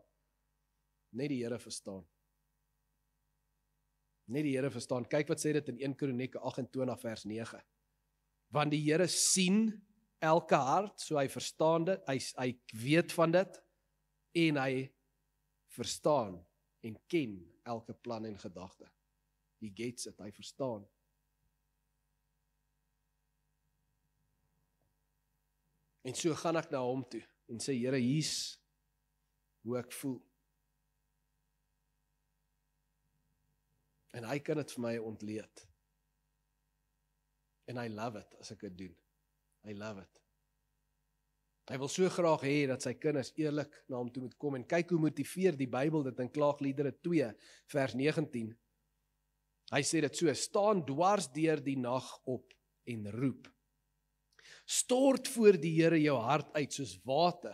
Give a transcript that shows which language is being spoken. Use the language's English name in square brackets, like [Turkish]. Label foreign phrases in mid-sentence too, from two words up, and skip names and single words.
[Afrikaans] Net die Here verstaan. Net die Here verstaan. Kyk wat sê dit in 1 Kronieke 28 vers 9. Want die Here sien elke hart, so hy verstaan dit, hy weet van dit, en hy verstaan en ken elke plan en gedagte. [English] He gets it, [Afrikaans] hy verstaan. En so gaan ek na hom toe en sê, Here, hier's hoe ek voel. En hy kan dit vir my ontleed. En [English] I love it [Afrikaans] as ek dit doen. [English] I love it. [Afrikaans] Hy wil so graag hê dat sy kinders eerlik na hom toe moet kom, en kyk hoe motiveer die Bybel dit in Klaagliedere 2 vers 19. Hy sê dit so, staan dwars deur die nag op en roep. Stort voor die Here jou hart uit soos water.